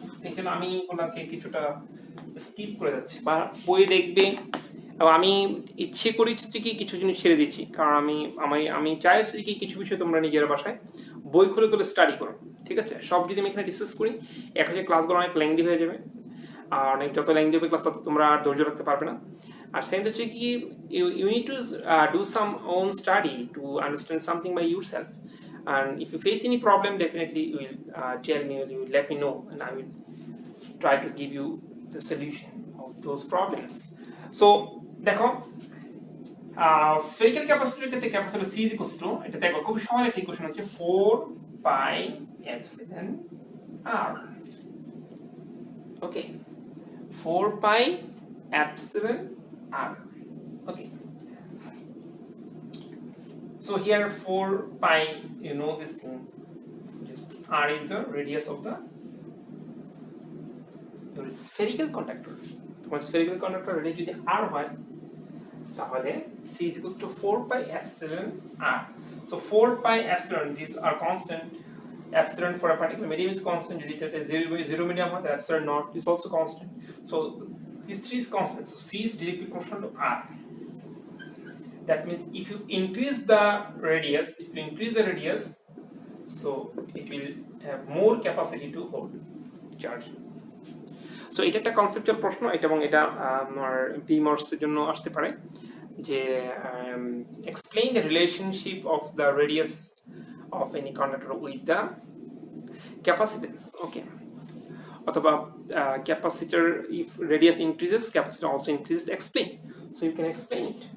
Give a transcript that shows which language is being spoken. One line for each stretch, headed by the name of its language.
Bangla: এখানে আমি ওনাকে কিছুটা স্কিপ করে যাচ্ছি বা বই দেখবে, আমি ইচ্ছে করেছি যে কি কিছু জিনিস ছেড়ে দিচ্ছি, কারণ আমি চাইছি কি কিছু বিষয় তোমরা নিজের বাসায় বই খুলে খুলে স্টাডি করো, ঠিক আছে? সব যদি আমি এখানে ডিসকাস করি, এক হাজার ক্লাসগুলো অনেক লেংদি হয়ে যাবে, আর অনেক যত লেংদি হবে ক্লাস তত তোমরা আর ধৈর্য রাখতে পারবে না। আর সেকেন্ড হচ্ছে কি
English: You need to do some own study to understand something by yourself, and if you face any problem, definitely you will tell me, or you will let me know, and I will try to give you the solution of those problems. So দেখো spherical capacitor ক্ষেত্রে capacitor C is equals to,
Bangla: এটা দেখো খুব সহজ একটা equation হচ্ছে
English: 4 pi epsilon r। Okay, 4 pi epsilon r। okay, so here 4 pi, you know this thing, just r is the radius of the your spherical conductor। তোমার spherical conductor radius
Bangla: যদি r হয় তাহলে
English: c is equals to 4 pi epsilon r। so 4 pi epsilon, these are constant, epsilon for a particular medium is constant,
Bangla: যদি এটা 0 medium হয় তাহলে
English: epsilon naught is also constant, so these three is constant, so c is directly proportional to r। that means if you increase the radius, so it will have more capacity to hold charge।
Bangla: so এটা একটা conceptual প্রশ্ন, এটা এবং এটা আমার বিমর্স এর জন্য আসতে পারে যে
English: explain the relationship of the radius of any conductor with the capacitance। okay, অথবা capacitor, if radius increases, capacitor also increases, explain, so you can explain it।